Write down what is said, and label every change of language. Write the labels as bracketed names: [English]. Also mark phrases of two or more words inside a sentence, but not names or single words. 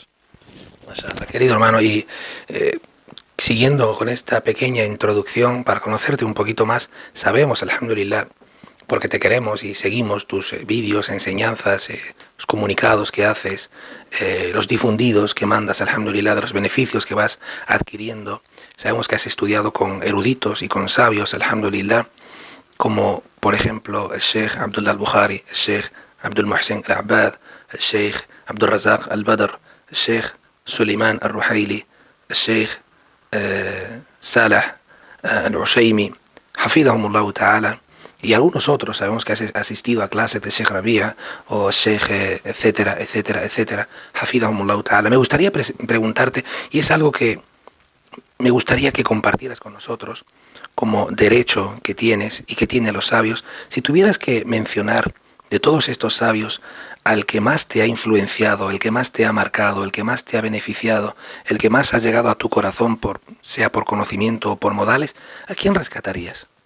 [Spanish] Mashallah, querido hermano, y siguiendo con esta pequeña introducción para conocerte un poquito más, sabemos, alhamdulillah, porque te queremos y seguimos tus vídeos, enseñanzas, los comunicados que haces, los difundidos que mandas, alhamdulillah, de los beneficios que vas adquiriendo. Sabemos que has estudiado con eruditos y con sabios, alhamdulillah, como por ejemplo el Sheikh Abdullah al-Bukhari, el Sheikh Abdul Muhsin al-Abbad, el Sheikh Abdul Razak al-Badr, el Sheikh Suleiman al-Ruhaili, el Sheikh Salah al-Ushaymi, [Arabic] حفظهم الله تعالى, [Spanish] y algunos otros. Sabemos que has asistido a clases de Sheikh Rabia o Sheikh etcétera, etcétera, etcétera, [Arabic] حفظهم الله تعالى. [Spanish] Me gustaría preguntarte, y es algo que me gustaría que compartieras con nosotros como derecho que tienes y que tienen los sabios, si tuvieras que mencionar de todos estos sabios al que más te ha influenciado, el que más te ha marcado, el que más te ha beneficiado, el que más ha llegado a tu corazón, sea por conocimiento o por modales, ¿a quién rescatarías?